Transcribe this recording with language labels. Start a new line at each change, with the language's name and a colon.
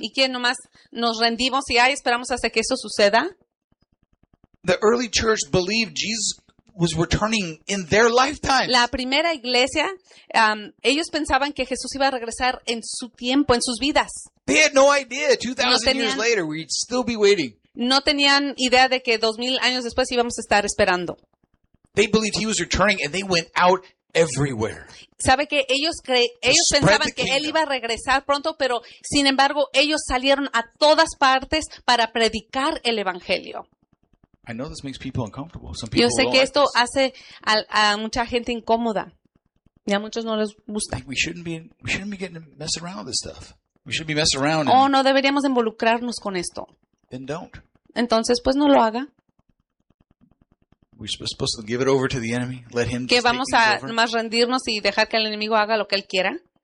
Spanish: ¿Y que nomás nos rendimos y ay, esperamos hasta que eso suceda?
English: The early church believed Jesus was returning in their lifetimes.
Spanish: La primera iglesia, ellos pensaban que Jesús iba a regresar en su tiempo, en sus vidas.
English: They had no idea. 2,000 years later, we'd still be waiting.
Spanish: No tenían idea de que 2,000 años después íbamos a estar esperando.
English: They believed he was returning, and they went out everywhere.
Spanish: Sabe que ellos pensaban que él iba a regresar pronto, pero sin embargo ellos salieron a todas partes para predicar el evangelio.
English: I know this makes people uncomfortable. Some people.
Spanish: Yo sé que esto
English: like
Spanish: hace a mucha gente incómoda. Y a muchos no les gusta.
English: Like we shouldn't be getting messed around with this stuff. We should be messing around.
Spanish: Oh, no deberíamos involucrarnos con esto.
English: Then don't.
Spanish: Entonces, pues no lo haga.
English: We're supposed to give it over to the enemy. Let him.
Spanish: Que vamos a más rendirnos y dejar que el enemigo haga lo que él quiera.